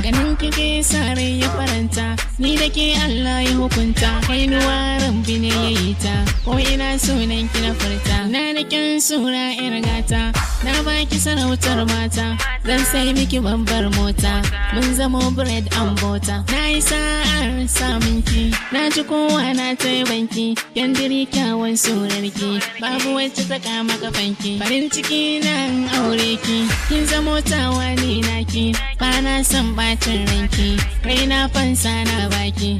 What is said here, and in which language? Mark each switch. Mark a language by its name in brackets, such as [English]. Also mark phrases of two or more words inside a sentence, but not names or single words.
[Hausa] Ganin ki ke sa rai ya faranta, ni da ke Allah ya hukunta. Kainuwa Rabbi ne ya yi ta, ko ina sunan ki na furta. Na da kyan sura yar gata, na baki sarautar mata, zan sai miki babbar mota. Mun zamo [English] bread and butter. [Hausa] Na yi sa'ar samun ki, na ji kowa na ta yaban ki. Yan diri kyawun surar ki, babu wacce ta kama kafan ki. Farin ciki na in aure ki, kin zamo tawa ni naki. Ba na son ɓacin ranki, raina fansa na baki.